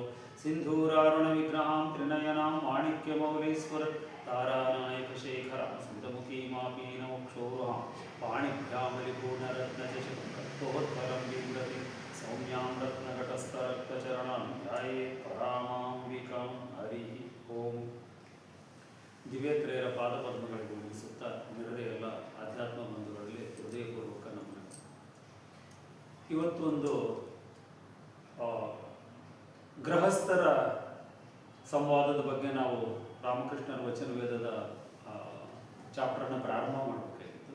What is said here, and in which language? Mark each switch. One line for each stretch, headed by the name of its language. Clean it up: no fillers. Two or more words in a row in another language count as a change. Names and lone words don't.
Sanskrit: सिन्धूरारुणविग्रहां त्रिनयनां माणिक्यमौलीश्वर तारानायकशेखरां स्मितमुखीमापीनमुक्षोरुहां पाणिभ्यामलिपूर्णरत्नचषकोत्तरं बिभ्रति सौम्यां रत्नघटस्थरक्तचरणां ध्यायेत् परामांबिकां हरिः ओಂ।
Kannada: ದಿವ್ಯತ್ರೇಯರ ಪಾದಪದ್ಮಗಳಿಗೆ ಮುಗಿಸುತ್ತಾ ನೆರೆದ ಎಲ್ಲ ಆಧ್ಯಾತ್ಮ ಬಂಧುಗಳಲ್ಲಿ ಹೃದಯಪೂರ್ವಕ ನಮನ. ಇವತ್ತು ಒಂದು ಗೃಹಸ್ಥರ ಸಂವಾದದ ಬಗ್ಗೆ ನಾವು ರಾಮಕೃಷ್ಣರ ವಚನ ವೇದದ ಚಾಪ್ಟರ್ನ ಪ್ರಾರಂಭ ಮಾಡಬೇಕಾಗಿತ್ತು.